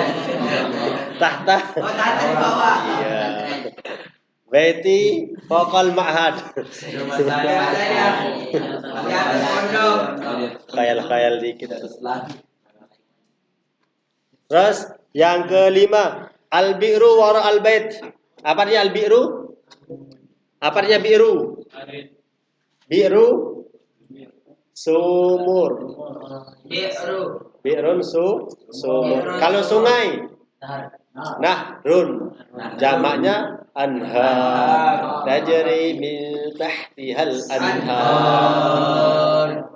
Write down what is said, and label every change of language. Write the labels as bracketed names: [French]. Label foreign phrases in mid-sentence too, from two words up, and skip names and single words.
[Arabic] tahta [Indonesian] tahta di bawah [Arabic] iya بيتي فوق المعهد [Indonesian] rumah saya di atas pondok khayal-khayal dikit terus yang kelima [Arabic] البئر وراء البيت [Indonesian] apa artinya al-bi'ru apa artinya bi'ru bi'ru sumur bi'run sumur kalau sungai nahrun jamaknya [Arabic] أنهار تجري من تحتها الأنهار